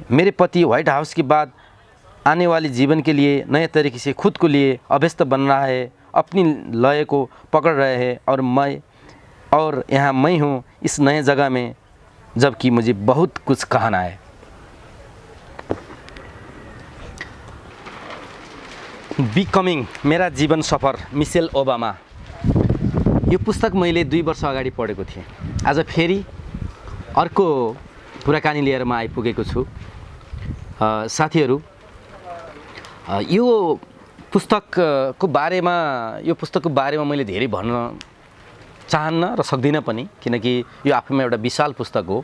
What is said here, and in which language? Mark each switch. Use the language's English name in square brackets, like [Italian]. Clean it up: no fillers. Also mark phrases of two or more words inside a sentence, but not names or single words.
[Hindi] मेरे पति व्हाइट हाउस के बाद आने वाले जीवन के लिए नए तरीके से खुद को लिए अभ्यस्त बन रहा है, अपनी लय को पकड़ रहे हैं, और यहाँ मैं हूँ इस नए जगह में, जबकि मुझे बहुत कुछ कहना है। [Nepali] बिकमिङ मेरा जीवन सफर, मिसेल ओबामा। यो पुस्तक मैले 2 वर्ष अगाडि पढेको थिएँ। आज फेरि अर्को कुराकानी लिएर म आइपुगेको छु। साथीहरू, यो पुस्तकको बारेमा मैले धेरै भन्न चाहन्न र सक्दिनँ पनि, किनकि यो आफैमा एउटा विशाल पुस्तक हो।